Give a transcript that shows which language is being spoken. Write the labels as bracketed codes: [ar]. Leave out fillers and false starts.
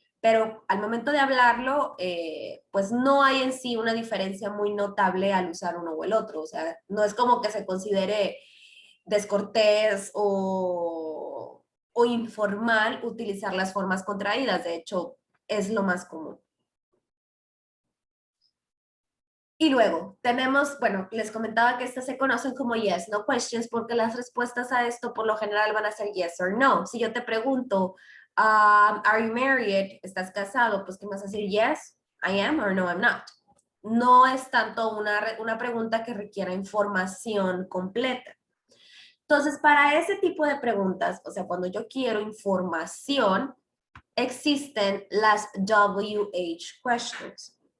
[es] Pero al momento de hablarlo, pues no hay en sí una diferencia muy notable al usar uno o el otro. O sea, no es como que se considere descortés o informal utilizar las formas contraídas. De hecho, es lo más común. Y luego tenemos, bueno, les comentaba que estas se conocen como [en] yes, no questions, [es] porque las respuestas a esto por lo general van a ser [en] yes or no. [es] Si yo te pregunto, [en] are you married? [es] ¿Estás casado? Pues ¿qué vas a decir? [en] Yes, I am, or no, I'm not. [es] No es tanto una pregunta que requiera información completa. Entonces, para ese tipo de preguntas, o sea, cuando yo quiero información, existen las WH questions.